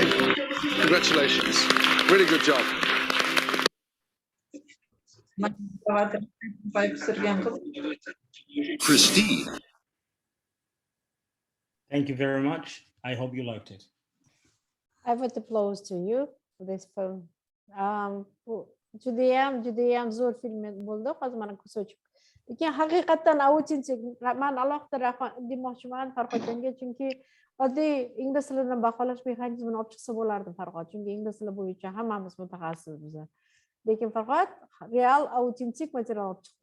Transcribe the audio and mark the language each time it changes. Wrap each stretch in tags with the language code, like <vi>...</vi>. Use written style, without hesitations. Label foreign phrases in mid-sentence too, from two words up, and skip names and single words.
<en>Congratulations. Really good job. Christine Thank you very much. I hope you liked it. I would applause to you for this film.</en> <uz>Judayam zo'r film bo'ldi. Hozir mana ko'rsatib. Lekin haqiqatan autentik, men alohida rahmat demoqchiman Farhodjonga, chunki oddiy ingliz tilini baholash mexanizmini olib chiqsa bo'lardi Farhod. Chunki ingliz tili bo'yicha hammamiz mutaxassis biz. Lekin Farhod real autentik material olib chiqdi.</uz>